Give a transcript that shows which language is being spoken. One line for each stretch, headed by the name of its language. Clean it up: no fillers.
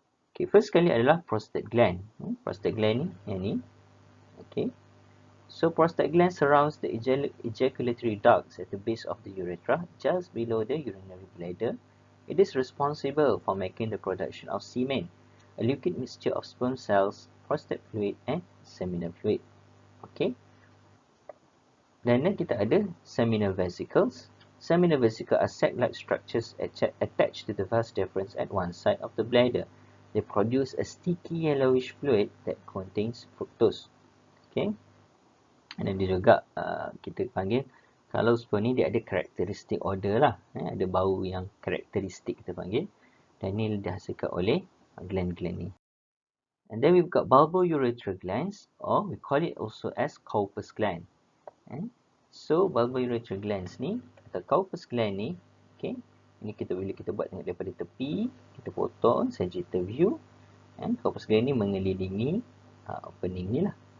Malay: Okay, first sekali adalah prostate gland. Prostate gland ni, yang ni.
English: Okay, so prostate gland surrounds the ejaculatory ducts at the base of the urethra, just below the urinary bladder. It is responsible for making the production of semen, a liquid mixture of sperm cells, prostate fluid and seminal fluid.
Malay: Okay, dan then kita ada seminal vesicles.
English: Seminal vesicles are sac-like structures attached to the vas deferens at one side of the bladder. They produce a sticky yellowish fluid that contains fructose.
Malay: Okay, dan dia juga kita panggil, kalau sperm ni dia ada karakteristik odor lah, ada bau yang karakteristik kita panggil, dan ini dihasilkan oleh gland-gland ni.
English: And then we've got bulbourethral glands, or we call it also as corpus gland.
Malay: So bulbourethral glands ni atau corpus gland ni, okay, ini bila kita buat tengok daripada tepi, kita potong sagittal view, and corpus gland ni mengelilingi opening ni lah.